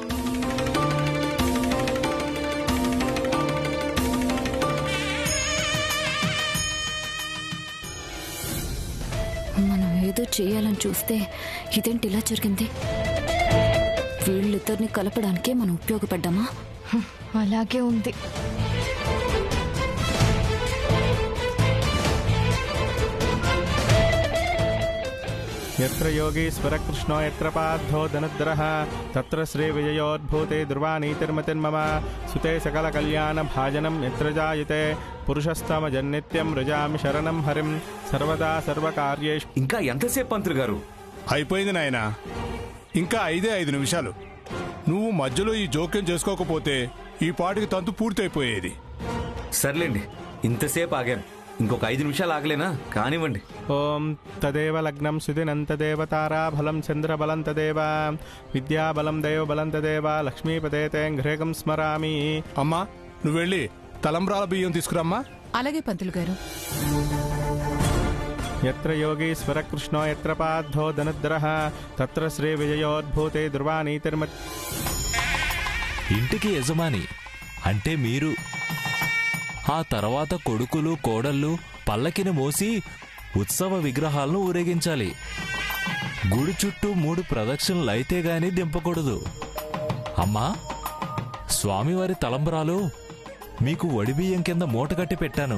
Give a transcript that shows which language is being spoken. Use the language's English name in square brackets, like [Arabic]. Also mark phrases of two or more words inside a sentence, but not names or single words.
[Telugu] మనం ఏదో చేయాలని చూస్తే ఇదేంటి ఇలా జరిగింది? వీళ్ళిద్దరిని కలపడానికే మనం ఉపయోగపడ్డామా? అలాగే ఉంది. [Sanskrit] यत्र योगीश्वर कृष्णो यत्र पार्थो धनुद्रः तत्र श्रीविजयोद्भूते ध्रुवानीतिर्मतिर्मम सुते सकलकल्याणभाजनं यत्र जायते पुरुषस्तमजन्नित्यं रजामि शरणं हरिं सर्वदा सर्वकार्येषु. [Telugu] ఇంకా ఎంతసేపు పంతులు గారు? అయిపోయింది నాయనా, ఇంకా 5 నిమిషాలు. నువ్వు మధ్యలో ఈ జోక్యం చేసుకోకపోతే ఈ పాటికి తంతు పూర్తయిపోయేది. సర్లేండి, ఇంతసేపు ఆగాను, ఇంకొక 5 నిమిషాలు ఆగలేనా? కానివ్వండి. [Sanskrit] ఓం తదేవ లగ్నం సుదినం తదేవ తారాబలం చంద్రబలం తదేవ విద్యాబలం దైవబలం తదేవ లక్ష్మీపతే గ్రేకం స్మరామి. [Telugu] అమ్మా, నువ్వు వెళ్ళి తలంబ్రాల బియ్యం తీసుకురమ్మా. అలాగే పంతులు గారు. [Sanskrit] यत्र योगीश्वर कृष्णो यत्र पार्थो धनुद्रः तत्र श्री विजयोद्भूते ध्रुवानीतिर्म. [Telugu] ఇంటికి యజమాని అంటే మీరు. ఆ తర్వాత కొడుకులు కోడళ్ళు పల్లకిని మోసి ఉత్సవ విగ్రహాలను ఊరేగించాలి. గుడి చుట్టూ 3 ప్రదక్షిణలు అయితే గాని దింపకూడదు. అమ్మా, స్వామివారి తలంబరాలు మీకు వడిబియ్యం కింద మూటగట్టి పెట్టాను.